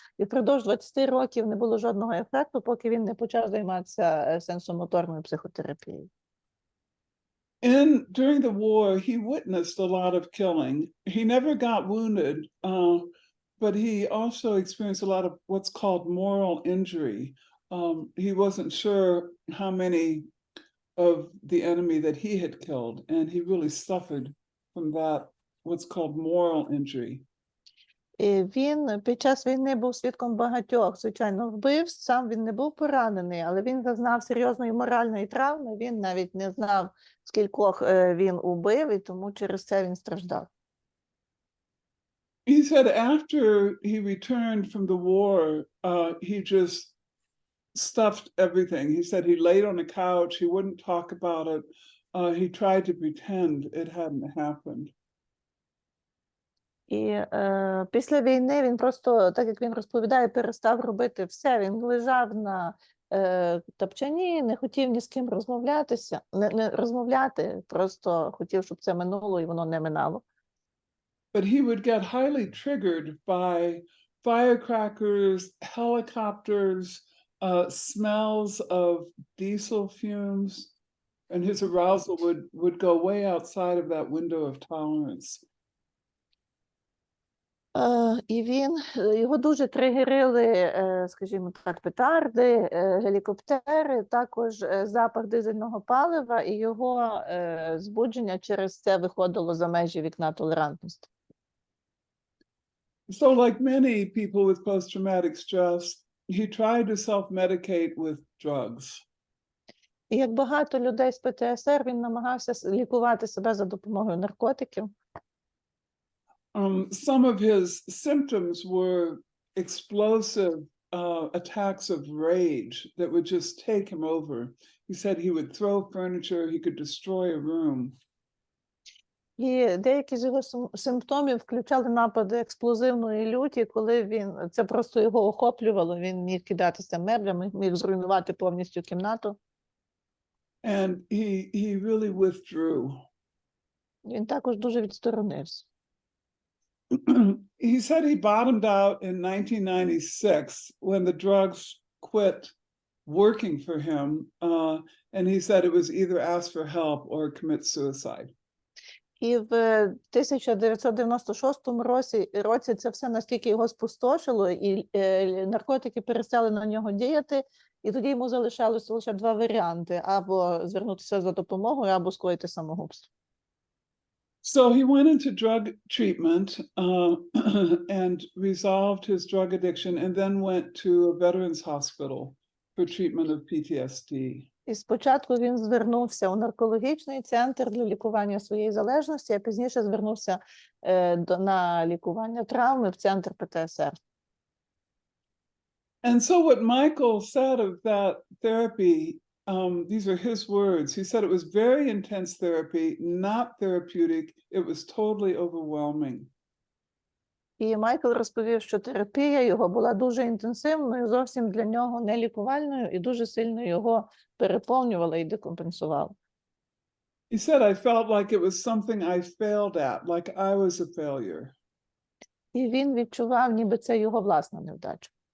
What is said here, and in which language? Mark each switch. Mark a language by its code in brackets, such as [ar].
[uk] І впродовж 20 років не було жодного ефекту, поки він не почав займатися сенсомоторною психотерапією. [en] During the war, he witnessed a lot of killing. He never got wounded, but he also experienced a lot of what's called moral injury. He wasn't sure how many of the enemy that he had killed, and he really suffered from that, what's called moral injury. [uk] І він під час війни був свідком багатьох, звичайно, вбивств. Сам він не був поранений, але він зазнав серйозної моральної травми. Він навіть не знав, скількох він убив, і тому через це він страждав. [en] He said after he returned from the war, he just stuffed everything. He said he laid on a couch, he wouldn't talk about it. He tried to pretend it hadn't happened. [uk] І після війни він просто, так як він розповідає, перестав робити все. Він лежав на тапчані, не хотів ні з ким розмовляти, просто хотів, щоб це минуло, і воно не минало. [en] But he would get highly triggered by firecrackers, helicopters, smells of diesel fumes. and his arousal would go way outside of that window of tolerance. [uk] І його дуже тригерили, скажімо так, петарди, гелікоптери, також запах дизельного палива, і його збудження через це виходило за межі вікна толерантності. [en] So like many people with post-traumatic stress, he tried to self-medicate with drugs. [uk] І як багато людей з ПТСР, він намагався лікувати себе за допомогою наркотиків. [en] Some of his symptoms were explosive attacks of rage that would just take him over. He said he would throw furniture, he could destroy a room. [uk] І деякі з його симптомів включали напади експлозивної люті, коли це просто його охоплювало, він міг кидатися меблями, міг зруйнувати повністю кімнату. [en] And he really withdrew. [uk] Він також дуже відсторонився. [en] He said he bottomed out in 1996 when the drugs quit working for him, and he said it was either ask for help or commit suicide. [uk] І в 1996 році це все настільки його спустошило, і наркотики перестали на нього діяти, і тоді йому залишалося лише два варіанти: або звернутися за допомогою, або скоїти самогубство. [en] So he went into drug treatment and resolved his drug addiction, and then went to a veterans hospital for treatment of PTSD. [uk] І спочатку він звернувся у наркологічний центр для лікування своєї залежності, а пізніше звернувся на лікування травми в центр ПТСР. [en] And so what Michael said of that therapy, these are his words. He said it was very intense therapy, not therapeutic. It was totally overwhelming. [uk] І Майкл розповів, що терапія його була дуже інтенсивною, зовсім для нього не лікувальною, і дуже сильно його переповнювала і декомпенсувала. [en] He said, I felt like it was something I failed at, like I was a failure. [uk] І він відчував, ніби це його власна невдача.